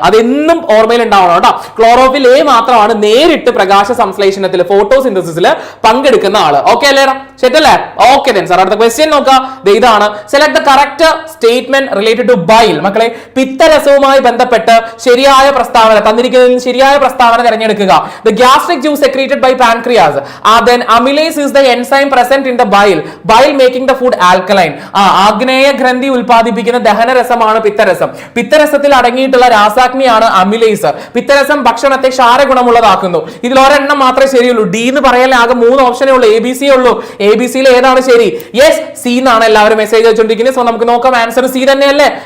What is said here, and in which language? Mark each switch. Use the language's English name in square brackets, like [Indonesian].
[Malayalam] അതെന്നും ഓർമ്മയിൽ ഉണ്ടാവണം കേട്ടോ. ക്ലോറോഫിൽ എ മാത്രമാണ് നേരിട്ട് പ്രകാശ സംശ്ലേഷണത്തിൽ ഫോട്ടോസിന്തസിസിൽ പങ്കെടുക്കുന്ന ആള്. ഓക്കെ അല്ലേ? ശരിയല്ലേ? [English] okay then sir [Malayalam] അടുത്ത ക്വസ്റ്റ്യൻ നോക്കാം. ഇതാണ്. [English] Select the correct statement related to bile. [Malayalam] മക്കളെ, പിത്തരസവുമായി ബന്ധപ്പെട്ട് ശരിയായ പ്രസ്താവന തന്നിരിക്കുന്നതിൽ ശരിയായ പ്രസ്താവന തിരഞ്ഞെടുക്കുക. [English] The gastric juice secreted by pancreas. Then amylase is the enzyme present in the bile making the food alkaline. [Malayalam] ആഗ്നേയ ഗ്രന്ഥി ഉൽപ്പാദിപ്പിക്കുന്ന ദഹനരസമാണ് പിത്തരസം. പിത്തരസത്തിൽ അടങ്ങിയിട്ടുള്ള രാസാഗ്നിയാണ് അമിലേസ്. പിത്തരസം ഭക്ഷണത്തെ ക്ഷാരഗുണമുള്ളതാക്കുന്നു. ഇതിൽ ഒരെണ്ണം മാത്രമേ ശരിയുള്ളൂ. ഡി എന്ന് പറയാൻ ആകെ 3 ഓപ്ഷനേ ഉള്ളൂ. ABC ഉള്ളൂ. ABCയിൽ ഏതാണ് ശരി? യെസ്, സി എന്നാണ് എല്ലാവരും മെസ്സേജ് വെച്ചുകൊണ്ടിരിക്കുന്നത്. സോ നമുക്ക് നോക്കാം. ആൻസർ സി തന്നെയല്ലേ?